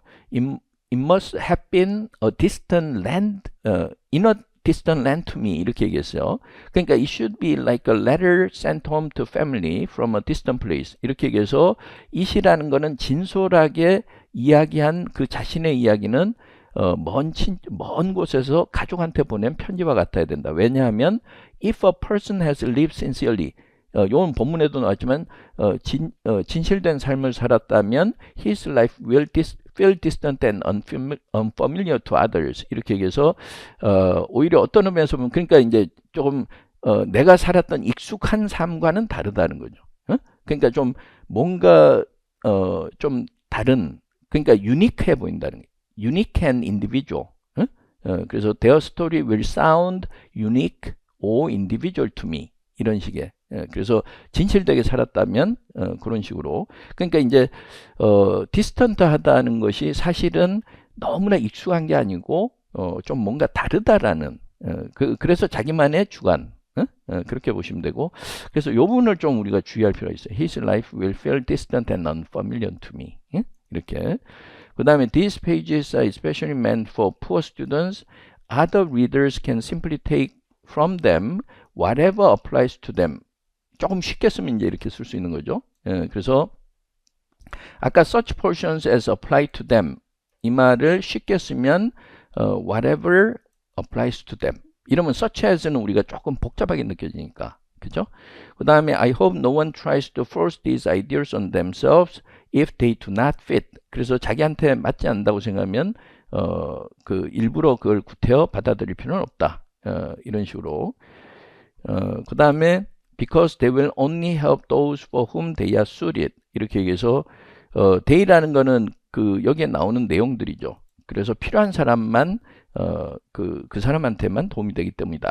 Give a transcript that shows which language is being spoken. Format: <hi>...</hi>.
<en>It must have been a distant land, in a distant land to me.</en> <ko>이렇게 얘기했어요. 그러니까</ko> <en>it should be like a letter sent home to family from a distant place.</en> <ko>이렇게 얘기해서 it이라는 거는 진솔하게 이야기한 그 자신의 이야기는 먼 곳에서 가족한테 보낸 편지와 같아야 된다. 왜냐하면</ko> <en>if a person has lived sincerely</en> <ko>요건 본문에도 나왔지만 진실된 삶을 살았다면</ko> <en>his life will feel distant and unfamiliar to others.</en> <ko>이렇게 얘기해서 오히려 어떤 의미에서 보면 그러니까 이제 조금 내가 살았던 익숙한 삶과는 다르다는 거죠. 그러니까 좀 뭔가 좀 다른, 그러니까 유니크해 보인다는 거예요.</ko> <en>Unique and individual.</en> <ko>응? 그래서</ko> <en>their story will sound unique or individual to me.</en> <ko>이런 식의. 그래서 진실되게 살았다면 그런 식으로. 그러니까 이제 디스턴트하다는 것이 사실은 너무나 익숙한 게 아니고 좀 뭔가 다르다라는 그래서 자기만의 주관 그렇게 보시면 되고 그래서 이 부분을 좀 우리가 주의할 필요가 있어요.</ko> <en>His life will feel distant and unfamiliar to me.</en> <ko>이렇게. 그 다음에</ko> <en>these pages are especially meant for poor students. Other readers can simply take from them whatever applies to them.</en> <ko>조금 쉽게 쓰면 이제 이렇게 쓸 수 있는 거죠. 그래서 아까</ko> <en>such portions as apply to them</en> <ko>이 말을 쉽게 쓰면</ko> <en>whatever applies to them.</en> <ko>이러면 such as는 우리가 조금 복잡하게 느껴지니까. 그죠? 그 다음에</ko> <en>I hope no one tries to force these ideas on themselves if they do not fit.</en> <ko>그래서 자기한테 맞지 않는다고 생각하면 그 일부러 그걸 구태여 받아들일 필요는 없다. 이런 식으로. 그 다음에</ko> <en>because they will only help those for whom they are suited.</en> <ko>이렇게 얘기해서 they라는 거는 그 여기에 나오는 내용들이죠. 그래서 필요한 사람만 그 사람한테만 도움이 되기 때문이다.</ko>